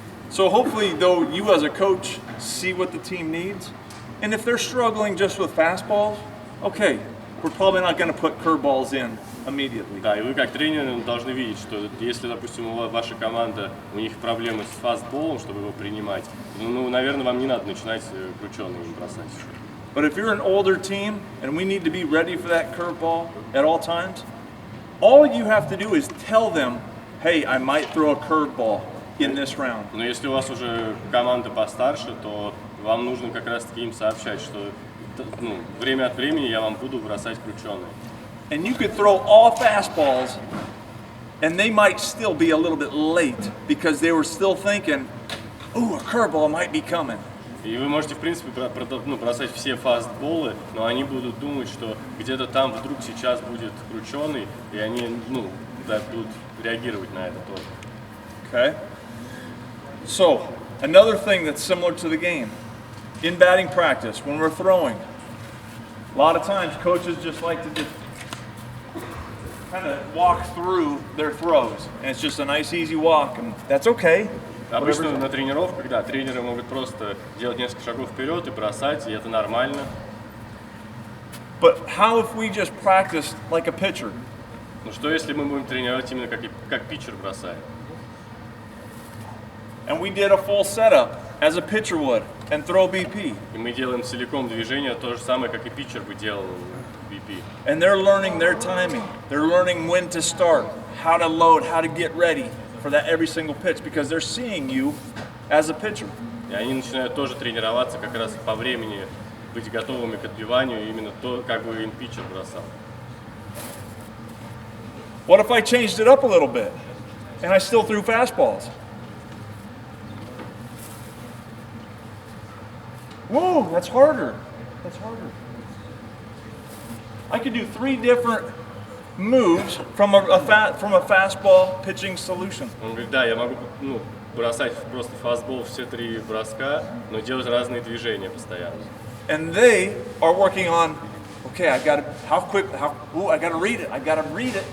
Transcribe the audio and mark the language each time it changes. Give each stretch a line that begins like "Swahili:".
English: So hopefully, though, you as a coach see what the team needs, and if they're struggling just with fastballs, okay, we're probably not going to put curveballs in immediately.
Russian: Да, и вы как тренер должны видеть, что если, допустим, ваша команда, у них проблемы с фастболом, чтобы его принимать, ну, наверное, вам не надо начинать крученый им бросать.
English: But if you're an older team and we need to be ready for that curveball at all times, all you have to do is tell them, hey, I might throw a curveball in this round.
Russian: Но если у вас уже команда постарше, то вам нужно как раз-таки им сообщать, что время от времени я вам буду бросать крученые.
English: And you could throw all fastballs and they might still be a little bit late because they were still thinking, ooh, a curveball might be coming.
Russian: И вы можете, в принципе, бросать все фастболы, но они будут думать, что где-то там вдруг сейчас будет крученый, и они да, будут реагировать на это тоже.
English: Okay? So, another thing that's similar to the game, in batting practice, when we're throwing, a lot of times coaches just like to just kind of walk through their throws, and it's just a nice easy walk, and that's okay.
Russian: Обычно на тренировках, да, тренеры могут просто делать несколько шагов вперед и бросать, и это нормально.
English: But how if we just practiced like a pitcher?
Russian: Но что если мы будем тренировать именно как питчер бросает?
English: And we did a full setup as a pitcher would and throw BP.
Russian: И мы делаем целиком движение, то же самое, как и питчер бы делал в BP.
English: And they're learning their timing. They're learning when to start, how to load, how to get ready for that every single pitch because they're seeing you as a pitcher.
Russian: И они начинают тоже тренироваться как раз по времени, быть готовыми к отбиванию, именно то, как бы им питчер бросал.
English: What if I changed it up a little bit and I still threw fastballs? Whoa, that's harder. That's harder. I could do 3 different moves from a fastball pitching solution.
Russian: Он говорит, да, я могу бросать просто фастбол все 3 броска, но делать разные движения постоянно.
English: And they are working on, okay, I got to, I got to read it. I got to read it.